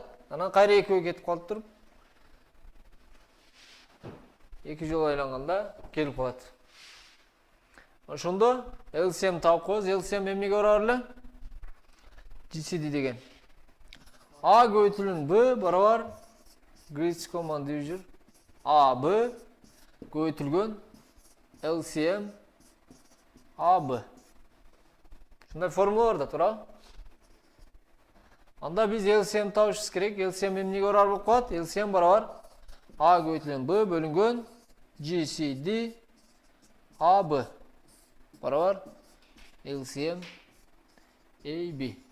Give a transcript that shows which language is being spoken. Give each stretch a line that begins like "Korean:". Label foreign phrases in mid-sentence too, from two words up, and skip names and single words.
Kyrgyz: Анан кайра экөө кетип калып туруп 2 жолу айланганда келип калат. Ошондо LCM таап коебуз. LCM эмнеге барабар эле? GCD деген. A көбөйтүлгөн B барабар
English: greatest common divisor
Kyrgyz: AB көбөйтүлгөн LCM AB. Ушундай формула бар да, туура. Анда биз LCM табышыбыз керек. LCM эмнеге барабар болуп калат? LCM барабар A көбөйтүлгөн B бөлүнгөн GCD AB барабар LCM AB.